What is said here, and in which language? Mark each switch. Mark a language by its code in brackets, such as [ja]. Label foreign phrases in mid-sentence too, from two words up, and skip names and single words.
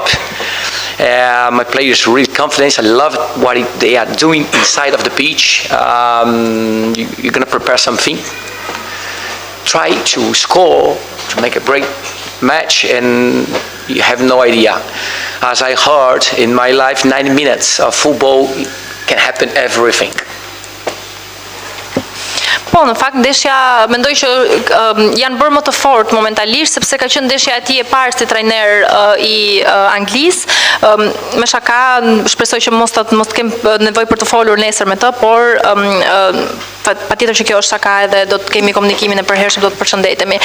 [en] My players are really confident. I love what they are doing inside of the pitch. You're gonna prepare something. Try to score, to make a great match, and you have no idea. As I heard in my life, 90 minutes of football can happen everything. [sq] Po, në fakt ndeshja mendoj që janë bërë më të fortë momentalisht sepse ka qenë ndeshja e tij e parë si trajner i Anglisë. Me shaka, shpresoj që mos kem nevojë për të folur nesër me të, por patjetër që kjo është shaka edhe do të kemi komunikimin e përhershëm, do të përshëndetemi.